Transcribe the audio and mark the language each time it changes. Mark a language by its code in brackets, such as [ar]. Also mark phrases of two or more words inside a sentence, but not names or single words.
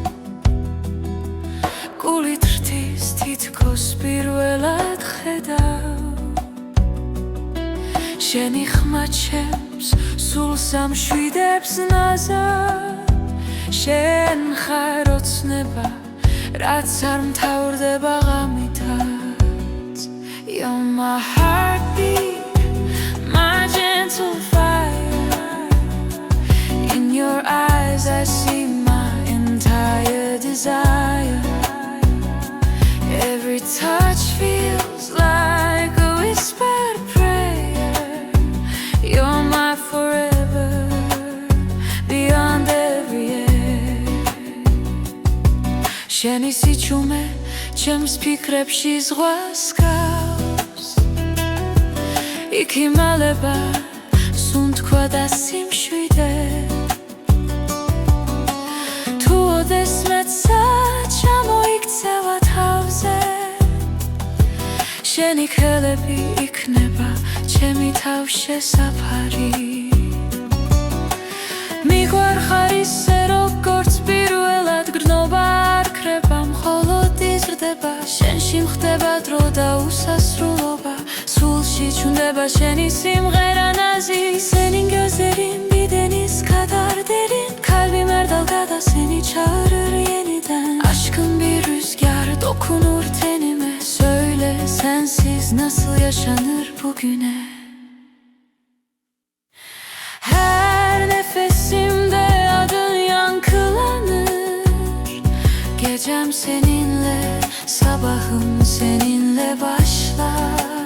[ka] გულით რთის თითქოს პირველად ხედავ შენი ხმა ჩემს სულს ამშვიდებს ნაზად შენ ხარ ოცნება რაც არ მთავრდება ღამითაც You're [en] my heartbeat, my gentle fire In your eyes I see my entire desire Every touch feels like a whispered prayer You're my forever, beyond every air [ka] შენი სიჩუმე ჩემს ფიქრებში ზღვას გავს იქ იმალება სუნთქვა და სიმშვიდე თუ ოდესმეცა ჩამოიქცევა თავზე შენი ხელები იქნება ჩემი თავშესაფარი მიგვარხარ ისე როგორც პირველად გრძნობა არ ქრება მხოლოდ იზრდება შენში მხდება დრო და უსასრულობა სულში ჩუნდება შენი სიმღერა ნაზი [tr] Senin gözlerin bir deniz kadar derin Kalbim her dalgada seni çağırır yeniden Aşkın bir rüzgar dokunur tenime Söyle sensiz nasıl yaşanır bugüne Her nefesimde adın yankılanır Gecem seninle, sabahım seninle başlar